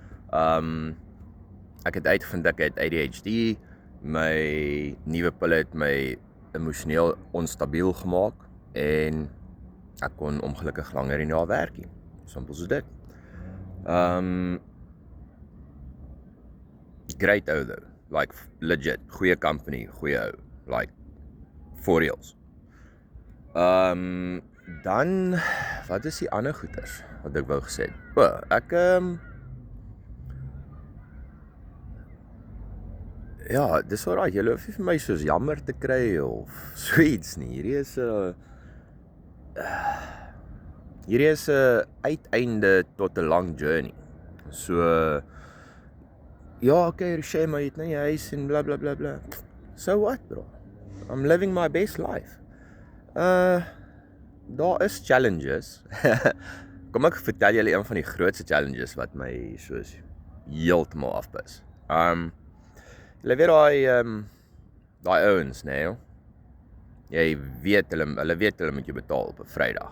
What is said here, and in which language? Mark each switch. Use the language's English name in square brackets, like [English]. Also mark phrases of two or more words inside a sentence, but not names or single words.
[Afrikaans] Ek het uitgevind ek het ADHD. My nuwe pille het my emosioneel onstabiel gemaak en ek kon ongelukkig langer nie daar werk nie. Simpel soos dit. Great ou though. [English] Like legit, [Afrikaans] goeie company, goeie ou. [English] Like for reals. [Afrikaans] Dan wat is die ander goeters wat ek wou gesê het? Ek ja, dis alraai. Julle hoef nie vir my soos jammer te kry of so iets nie. Hierdie is 'n uiteinde tot 'n lang journey. So ja, okay, Riche, maar jy het nou jy huis en bla bla bla bla. [English] So what, bro? I'm living my best life. [Afrikaans] Daar is challenges. Kom ek vertel julle een van die grootste challenges wat my soos heeltemal afpis. Julle weet daai ouens, nee. Jy weet hulle weet hulle moet jou betaal op 'n Vrydag.